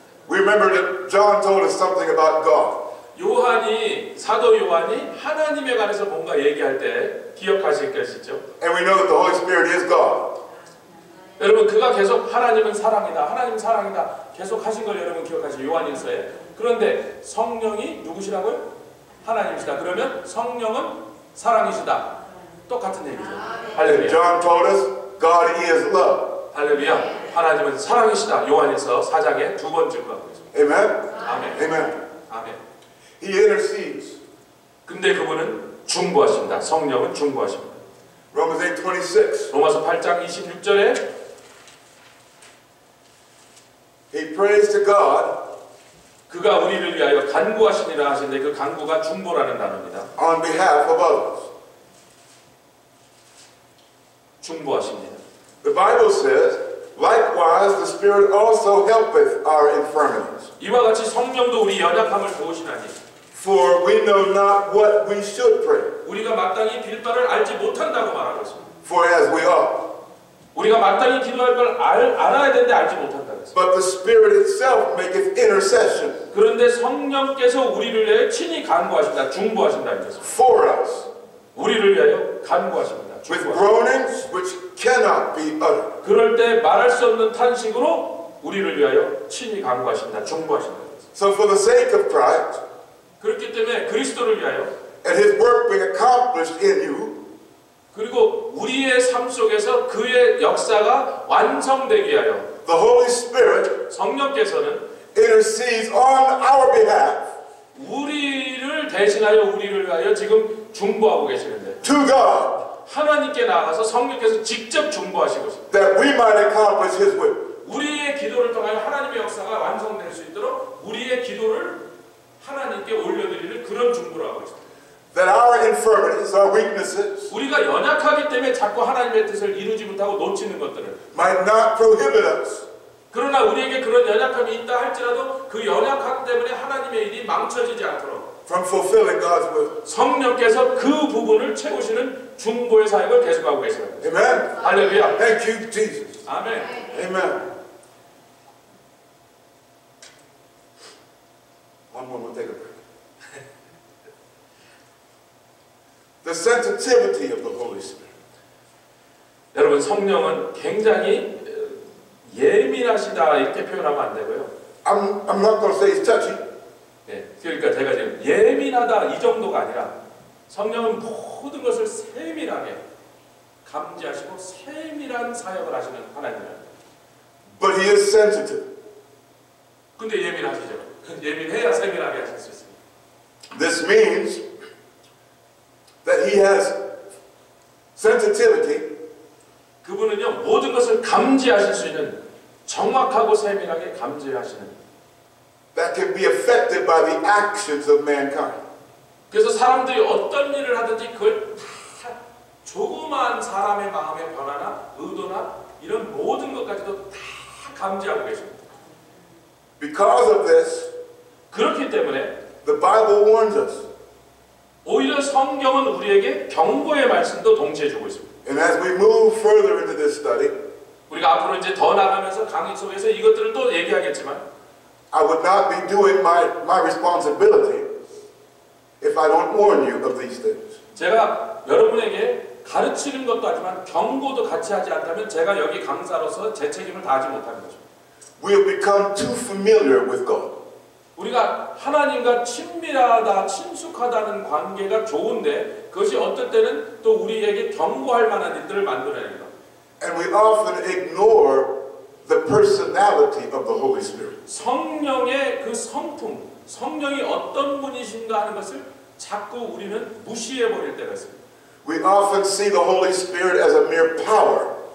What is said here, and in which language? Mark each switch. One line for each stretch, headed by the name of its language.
English: We remember that John told us something about God.
Korean: 사도 요한이 하나님에 관해서 뭔가 얘기할 때 기억하실 것이죠.
English: And we know that the Holy Spirit is God.
Korean: 여러분 그가 계속 하나님은 사랑이다. 하나님 사랑이다. 계속 하신 걸 여러분 기억하시죠. 요한일서에. 그런데 성령이 누구시라고요? 하나님이시다. 그러면 성령은 사랑이시다. 똑같은 얘기죠. 할렐루야.
English: John told us God is love.
Korean: 할렐루야. 하나님은 사랑이시다. 요한일서 4장의 두 번째 하고 있습니다.
English: Amen.
Korean: 아멘.
English: Amen.
Korean: 아멘.
English: He intercedes.
Korean: 근데 그분은 중보하십니다. 성령은 중보하십니다.
English: Romans 8:26.
Korean: 로마서 8장 26절에
English: He prays to God
Korean: 그가 우리를 위하여 간구하시니라 하시는데 그 간구가 중보라는 단어입니다.
English: on behalf of others.
Korean: 중보하십니다.
English: The Bible says, likewise the Spirit also helpeth our infirmities.
Korean: 이와 같이 성령도 우리 연약함을 도우시나니
English: For we know not what we should pray
Korean: 우리가 마땅히 빌 바를 알지 못한다고 말하고 있습니다.
English: for as we ought.
Korean: 우리가 마땅히 기도할 걸 알아야 되는데 알지 못한다고 했습니다.
English: But the Spirit itself maketh intercession
Korean: 그런데 성령께서 우리를 위하여 친히 간구하신다. 중보하신다 이거죠.
English: for us
Korean: 우리를 위하여 간구하십니다.
English: with
Korean: 중보하십니다.
English: groanings which cannot be uttered.
Korean: 그럴 때 말할 수 없는 탄식으로 우리를 위하여 친히 간구하신다. 중보하신다.
English: So for the sake of Christ
Korean: 그렇기 때문에 그리스도를 위하여
English: and His work being accomplished in you,
Korean: 그리고 우리의 삶 속에서 그의 역사가 완성되기 위하여
English: the Holy Spirit
Korean: 성령께서는
English: intercedes on our behalf
Korean: 우리를 대신하여 우리를 위하여 지금 중보하고 계시는데
English: to God
Korean: 하나님께 나아가서 성령께서 직접 중보하시고 있습니다.
English: that we might accomplish His will.
Korean: 우리의 기도를 통하여 하나님의 역사가 완성될 수 있도록 우리의 기도를 하나님께 올려드리는 그런 중보를 하고 있습니다.
English: That our infirmities, our weaknesses
Korean: 우리가 연약하기 때문에 자꾸 하나님의 뜻을 이루지 못하고 놓치는 것들을
English: might not prohibit us
Korean: 그러나 우리에게 그런 연약함이 있다 할지라도 그 연약함 때문에 하나님의 일이 망쳐지지 않도록
English: from fulfilling God's will.
Korean: 성령께서 그 부분을 채우시는 중보의 사역을 계속하고 계십니다.
English: Amen.
Korean: 할렐루야.
English: Thank you, Jesus.
Korean: 아멘.
English: Amen. One more, we'll take a break. The sensitivity of the Holy Spirit.
Korean: 여러분 성령은 굉장히 예민하시다 이렇게 표현하면 안 되고요.
English: I'm not going to say he's touchy.
Korean: 네, 그러니까 제가 지금 예민하다 이 정도가 아니라 성령은 모든 것을 세밀하게 감지하시고 세밀한 사역을 하시는 하나님입니다.
English: But he is sensitive.
Korean: 근데 예민하시죠. 예민해야 세밀하게 하실 수 있습니다.
English: This means that he has sensitivity
Korean: 그분은요 모든 것을 감지하실 수 있는 정확하고 세밀하게 감지하시는
English: that can be affected by the actions of mankind.
Korean: 그래서 사람들이 어떤 일을 하든지 그걸 다 조그마한 사람의 마음의 변화나 의도나 이런 모든 것까지도 다 감지하고 계십니다.
English: Because of this,
Korean: 그렇기 때문에
English: the Bible warns us.
Korean: 오히려 성경은 우리에게 경고의 말씀도 동시에 주고 있습니다.
English: And as we move further into this study,
Korean: 우리가 앞으로 이제 더 나가면서 강의 속에서 이것들을 또 얘기하겠지만
English: I would not be doing my responsibility if I don't warn you of these things.
Korean: 제가 여러분에게 가르치는 것도 하지만 경고도 같이 하지 않다면 제가 여기 강사로서 제 책임을 다하지 못하는 거죠.
English: We have become too familiar with God.
Korean: 우리가 하나님과 친밀하다, 친숙하다는 관계가 좋은데 그것이 어떨 때는 또 우리에게 경고할 만한 일들을 만들어냅니다.
English: And we often ignore the personality of the Holy Spirit.
Korean: 성령의 그 성품, 성령이 어떤 분이신가 하는 것을 자꾸 우리는 무시해버릴 때가 있습니다.
English: We often see the Holy Spirit as a mere power.